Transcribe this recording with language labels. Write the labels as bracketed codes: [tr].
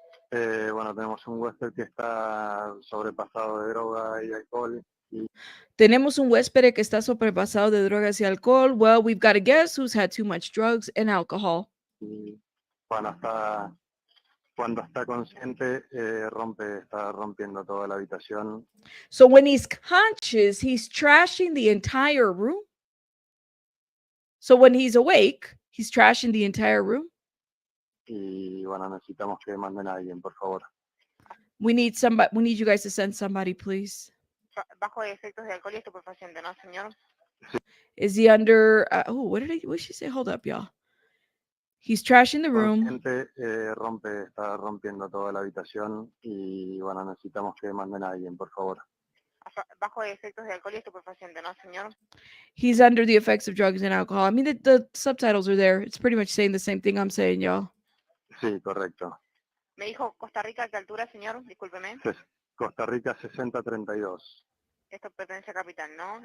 [es] Bueno, tenemos un huésped que está sobrepasado de droga y alcohol. Tenemos un huésped que está sobrepasado de drogas y alcohol. [en] Well, we've got a guest who's had too much drugs and alcohol. [es] Y cuando está consciente, está rompiendo toda la habitación. [en] So when he's conscious, he's trashing the entire room. So when he's awake, he's trashing the entire room. [es] Y bueno, necesitamos que manden a alguien, por favor. [en] We need somebody. We need you guys to send somebody, please. [es] Bajo efectos de alcohol y estupefaciente, ¿no, señor? [en] Is he under? What did she say? Hold up, y'all. He's trashing the room. [es] Consciente, está rompiendo toda la habitación y bueno, necesitamos que manden a alguien, por favor. Bajo efectos de alcohol y estupefaciente, ¿no, señor? [en] He's under the effects of drugs and alcohol. I mean, the subtitles are there. It's pretty much saying the same thing I'm saying, y'all. [es] Sí, correcto. Me dijo Costa Rica, ¿qué altura, señor? Discúlpeme. Costa Rica 6032. Esto pertenece a Capital, ¿no?